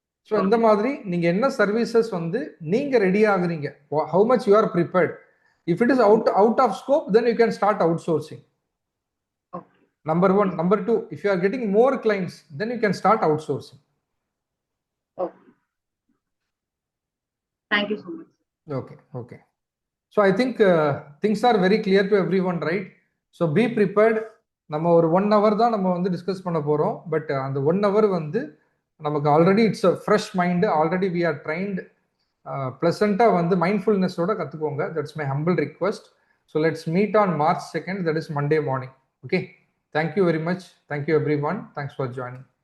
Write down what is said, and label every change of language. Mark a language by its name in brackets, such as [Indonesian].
[Tamil] So இந்த மாதிரி நீங்க என்ன சர்வீசஸ் வந்து நீங்க ரெடி ஆகுறீங்க, [English] How much you are prepared. If it is out of scope then you can start outsourcing. Number 1. Number 2, if you are getting more clients then you can start outsourcing. Okay. Thank you so much. Okay. So I think things are very clear to everyone, right? So be prepared. [Tamil] நம்ம ஒரு 1 hour தான் நம்ம வந்து discuss பண்ண போறோம். But அந்த 1 hour வந்து நமக்கு [English] Already it's a fresh mind, already we are trained. [Tamil] Placenta வந்து மைண்ட்ஃபுல்னஸோட கத்துக்கோங்க. [English] That's my humble request. So let's meet on March 2nd, that is Monday morning. Okay. Thank you very much. Thank you everyone. Thanks for joining.